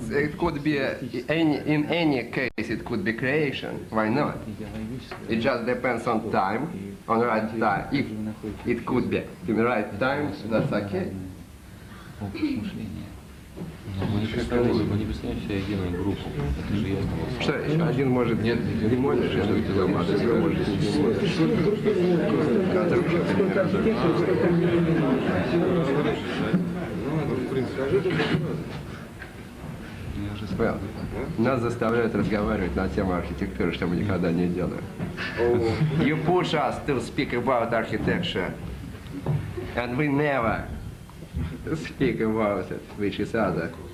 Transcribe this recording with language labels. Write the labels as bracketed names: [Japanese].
[English] It could be, in any case, it could be creation. Why not? It just depends on time, on right time. If it could be in the right time, that's okay. [Russian] Но мы не представляем себе единую группу. Это же ясно. Что, один может не может, а другой может не может. Well, нас заставляют разговаривать на тему архитектуры, что мы никогда не делаем. [English] You push us to speak about architecture, and we never speak about it with each other.